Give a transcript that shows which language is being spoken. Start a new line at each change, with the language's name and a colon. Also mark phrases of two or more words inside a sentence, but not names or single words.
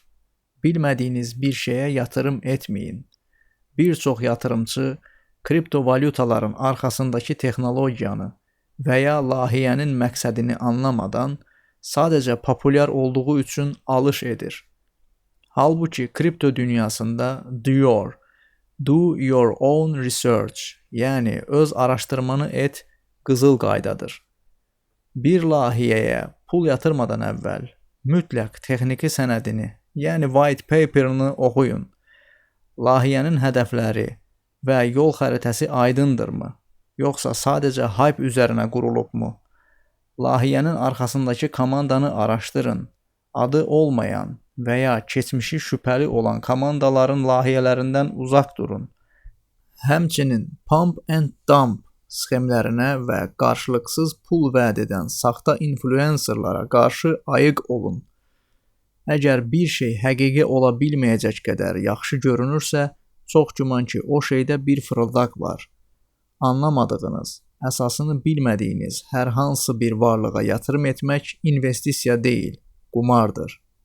Azerbaijani: Bilmədiyiniz bir şeyə yatırım etməyin. Bir çox yatırımçı kriptovalyutaların arxasındakı texnologiyanı və ya layihənin məqsədini anlamadan sadəcə populyar olduğu üçün alış edir. Halbuki kripto dünyasında
English: do your own research,
Azerbaijani: yəni öz araşdırmanı et, qızıl qaydadır. Bir layihəyə pul yatırmadan əvvəl mütləq texniki sənədini, yəni white paper-ını oxuyun. Layihənin hədəfləri və yol xəritəsi aydındırmı, yoxsa sadəcə hype üzərinə qurulubmu? Layihənin arxasındakı komandanı araşdırın. Adı olmayan və ya keçmişi şübhəli olan komandaların layihələrindən uzaq durun. Həmçinin
English: pump and dump
Azerbaijani: sxemlərinə və qarşılıqsız pul vəd edən saxta influencerlara qarşı ayıq olun. Əgər bir şey həqiqi ola bilməyəcək qədər yaxşı görünürsə, çox güman ki, o şeydə bir fırıldaq var. Anlamadığınız, əsasını bilmədiyiniz hər hansı bir varlığa yatırım etmək investisiya deyil, qumardır.